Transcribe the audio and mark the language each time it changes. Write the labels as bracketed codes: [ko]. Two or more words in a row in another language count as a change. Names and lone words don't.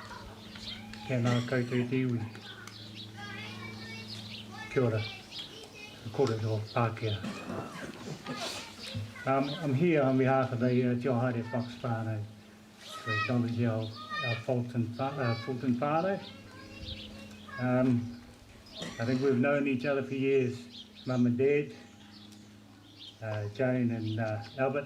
[mi] Tēnā koutou te iwi. Kia ora. kōrero Pākehā. [en] I'm here on behalf of the Te Haere Fox whānau to acknowledge our Fulton whānau. I think we've known each other for years, Mum and Dad, Joan and Albert.